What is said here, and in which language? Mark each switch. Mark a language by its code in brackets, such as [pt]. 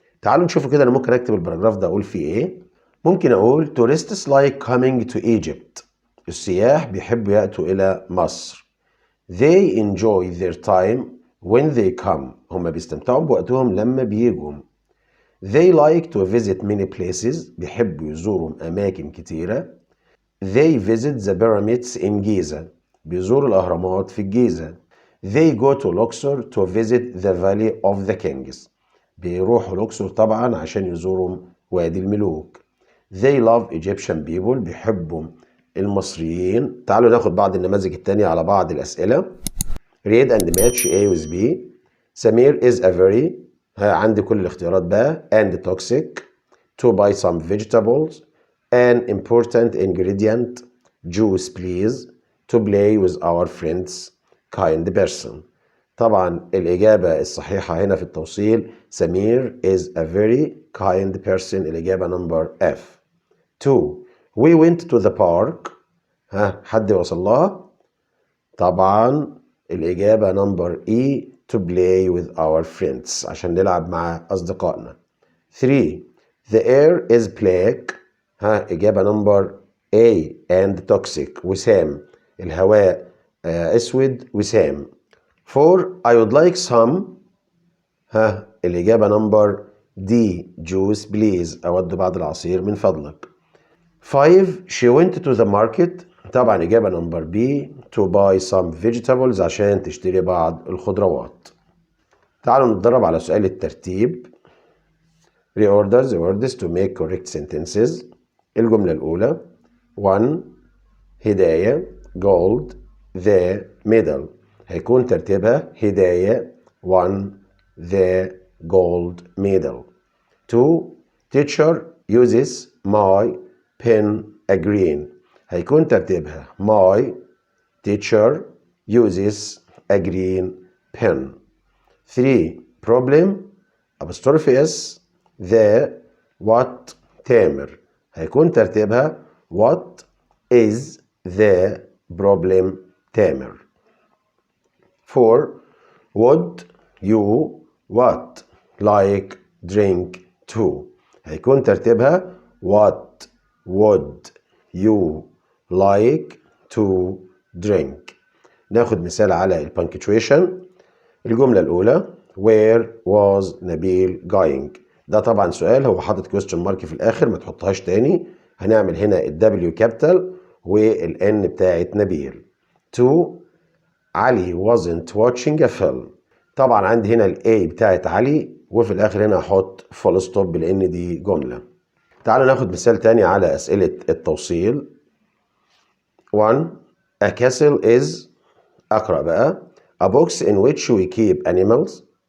[ar] تعالوا نشوفوا كده انا ممكن اكتب الباراجراف ده اقول فيه ايه. ممكن اقول [en] tourists like coming to Egypt. [ar] السياح بيحبوا يأتوا الى مصر. [en] They enjoy their time when they come. [ar] هم بيستمتعوا بوقتهم لما بيجوا. [en] They like to visit many places. [ar] بيحبوا يزوروا أماكن كتيرة. [en] They visit the pyramids in Giza. [ar] بيزوروا الأهرامات في الجيزة. [en] They go to Luxor to visit the Valley of the Kings. [ar] بيروحوا لوكسور طبعا عشان يزوروا وادي الملوك. [en] They love Egyptian people. [ar] بيحبوا المصريين. تعالوا ناخد بعض النماذج التانية على بعض الأسئلة. [en] Read and match A with B. Samir is a very [ar] عندي كل الاختيارات بقى [en] and toxic. To buy some vegetables. An important ingredient. Juice please. To play with our friends. Kind person. [ar] طبعا الإجابة الصحيحة هنا في التوصيل سمير [en] is a very kind person. الإجابة number F. 2. We went to the park. [ar] حد وصل لها؟ طبعا الإجابة number E. [en] To play with our friends [ar] عشان نلعب مع أصدقائنا. [en] 3. The air is black. إجابة number A and toxic. [ar] وسام. الهواء أسود وسام. 4. [en] I would like some. الإجابة number D. Juice please. [ar] أود بعض العصير من فضلك. [en] 5. She went to the market. [ar] طبعا إجابة نمبر B [en] to buy some vegetables [ar] عشان تشتري بعض الخضروات. تعالوا نتدرب على سؤال الترتيب. [en] Reorder the words to make correct sentences. [ar] الجملة الأولى 1 هداية [en] gold the middle. [ar] هيكون ترتيبها هداية 1 [en] the gold medal. 2 teacher uses my pen a green. [ar] هيكون ترتيبها [en] my teacher uses a green pen. 3 problem apostrophe s the what Tamer. [ar] هيكون ترتيبها [en] what is the problem Tamer. 4 would you what like drink too. [ar] هيكون ترتيبها [en] what would you like to drink. [ar] ناخد مثال على البنكتويشن. الجملة الأولى [en] where was [ar] نبيل going. ده طبعا سؤال هو حاطط question mark في الآخر، ما تحطهاش تاني. هنعمل هنا ال W capital وال N بتاعت نبيل. [en] 2 Ali wasn't watching a film. [ar] طبعا عندي هنا ال A بتاعت علي وفي الآخر هنا هحط full stop لأن دي جملة. تعالوا ناخد مثال تاني على أسئلة التوصيل. [en] 1 a castle is [ar] أقرأ بقى [en] a box in which we keep animals.